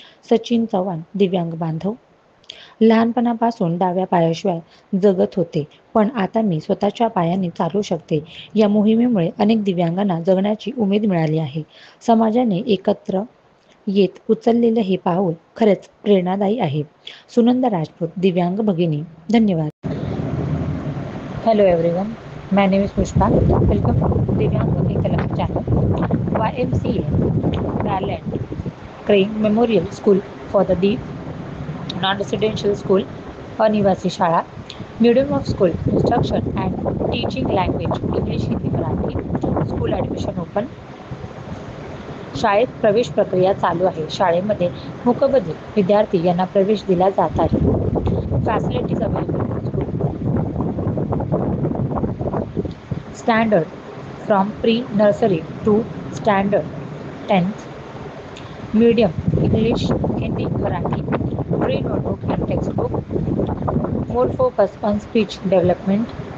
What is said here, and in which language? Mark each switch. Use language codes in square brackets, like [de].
[mr] सचिन चव्हाण, दिव्यांग बांधव. लहानपणापासून डाव्या पायाशिवाय जगत होते, पण आता मी स्वतःच्या पायाने चालू शकते. या मोहिमेमुळे अनेक दिव्यांगांना जगण्याची उमेद मिळाली आहे. समाजाने एकत्र येत उचललेलं हे पाऊल खरंच प्रेरणादायी आहे. सुनंदा राजपूत, दिव्यांग भगिनी. धन्यवाद. [en] Hello everyone, my name is Pushpa. Welcome to Divyang Ekta channel. YMCA Garland Crane Memorial School for the Deaf, Non-Residential School, [mr] अनिवासी शाळा. [en] Medium of school instruction and teaching language English, Hindi, Marathi. School admission open. [mr] शाळेत प्रवेश प्रक्रिया चालू आहे. शाळेमध्ये मूकबधिर विद्यार्थी यांना प्रवेश दिला जात आहे. [en] Facilities available. Standard from pre-nursery to standard 10th. Medium English, Hindi, Marathi. Free notebook and textbook. More focus on speech development.